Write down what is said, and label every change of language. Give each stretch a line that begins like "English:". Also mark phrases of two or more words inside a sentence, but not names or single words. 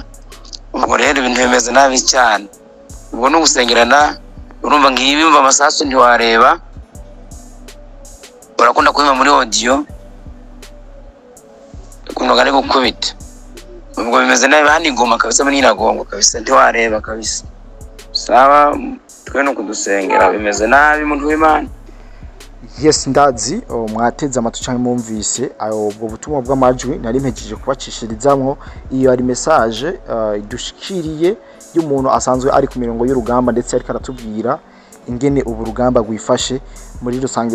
Kinyarwanda: Ubwo rero ibintu bimeze nabi cyane. Ubwo no gusengerana urumva ngibi bimva amasasu ntiwareba, urakunda kubima muri audio kuno gari gukubita. Ubwo bimeze nabi hano Goma kabisa muri Nyiragongo kabisa ntiwareba kabisa. Sawa twe no kudusengera bimeze nabi muntu w'Imana.
Rundi: Yes, ndazi mwateze amatu canke mumvise ubwo butumwa bw'amajwi nari mpejeje kubacishirizamwo. Iyo ari message idushikiriye y'umuntu asanzwe ari ku mirongo y'urugamba, ndetse ariko aratubwira ingene ubu rugamba gwifashe muri rusange.